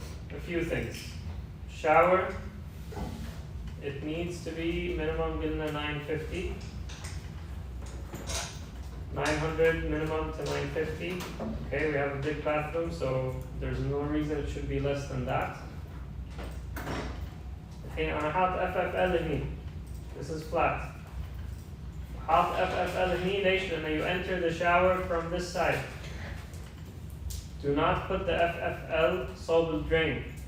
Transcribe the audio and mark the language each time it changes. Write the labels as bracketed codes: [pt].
[en] A few things. Shower. It needs to be minimum [ar] قلنا [en] 950. 900 minimum to 950. Okay, we have a big bathroom, so there's no reason it should be less than that. [ar] الحين أنا حاط FFL هني. [en] This is flat. [ar] حاط FFL هني ليش؟ لأن [en] you enter the shower from this side. Do not put the FFL solve the drain.